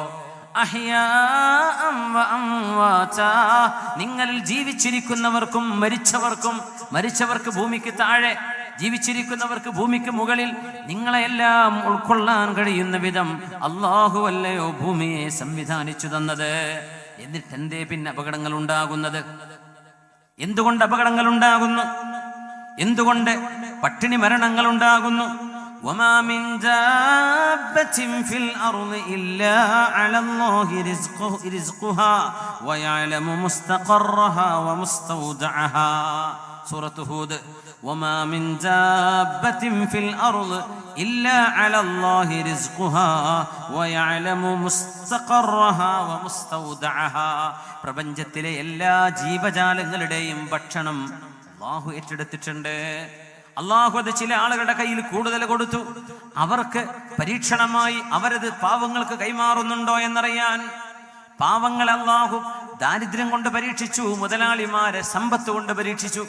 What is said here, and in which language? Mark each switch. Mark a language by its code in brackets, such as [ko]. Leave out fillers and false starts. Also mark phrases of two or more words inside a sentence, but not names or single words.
[ar] أحياء وأمواتا, [ml] നിങ്ങളിൽ ജീവിച്ചിരിക്കുന്നവർക്കും മരിച്ചവർക്ക് ഭൂമിക്ക് താഴെ, ജീവിച്ചിരിക്കുന്നവർക്ക് ഭൂമിക്ക് മുകളിൽ, നിങ്ങളെല്ലാം ഉൾക്കൊള്ളാൻ കഴിയുന്ന വിധം അല്ലാഹു അല്ലയോ ഭൂമിയെ സംവിധാനിച്ചു തന്നത്? എന്നിട്ട് എന്തേ പിന്നെ അപകടങ്ങൾ ഉണ്ടാകുന്നത്? എന്തുകൊണ്ട് അപകടങ്ങൾ ഉണ്ടാകുന്നു? എന്തുകൊണ്ട് പട്ടിണി മരണങ്ങൾ ഉണ്ടാകുന്നു? [ar] وما من دابة في الأرض إلا على الله رزقها ويعلم مستقرها ومستودعها. سورة هود. وما من دابة في الأرض إلا على الله رزقها ويعلم مستقرها ومستودعها. [ml] പ്രപഞ്ചത്തിലെ എല്ലാ ജീവജാലങ്ങളുടെയും ഭക്ഷണം അല്ലാഹു ഏറ്റെടുത്തിട്ടുണ്ട്. അല്ലാഹു അത് ചില ആളുകളുടെ കയ്യിൽ കൂടുതൽ കൊടുത്തു. അവർക്ക് പരീക്ഷണമായി അവരത് പാവങ്ങൾക്ക് കൈമാറുന്നുണ്ടോ എന്നറിയാൻ. പാവങ്ങൾ അല്ലാഹു ദാരിദ്ര്യം കൊണ്ട് പരീക്ഷിച്ചു, മുതലാളിമാരെ സമ്പത്ത് കൊണ്ട് പരീക്ഷിച്ചു.